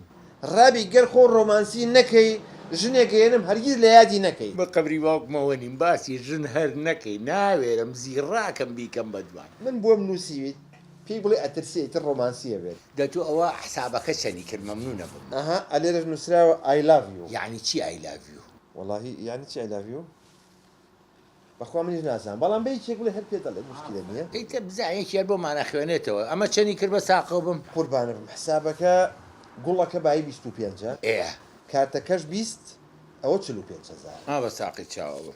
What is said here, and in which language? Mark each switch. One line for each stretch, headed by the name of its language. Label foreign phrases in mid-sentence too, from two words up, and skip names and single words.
Central Kurdish: ڕابی گەر خۆ ڕۆمانسی نەکەی ژنێکێنم هەرگیز لە یادی نەکەی. بە قەبری باوکمەوە نیم باسی ژن هەر نەکەی ناوێرم زیڕاکەم بیکەم بەدوان. من بۆم نووسیویت پێی بڵێ ئەترسێتتر ڕۆمانسیە بێت. دەتوو ئەوە حسابەکە چەنی کرد مەمنونە بم. ئەها ئەلێرەش نووسراوە
English: I love you.
Central Kurdish: یعنی چی
English: I love you؟
Central Kurdish: وەڵاهی یعنی چی
English: I love you؟
Central Kurdish: بەخوا منیش نازانم بەڵام بەیەکێک بڵێ هەر پێ دەڵێت مشکلە نییە. ئیتر بزانێکیان بۆمانە خوێنێتەوە ئەمە چەنی کرد بە ساقە بم؟ قوربانە بم حسابەکە گوڵەکە بای 25 ئێ کارتەکەش 20 ئەوە 45,000. بە ساقی چاوە بم.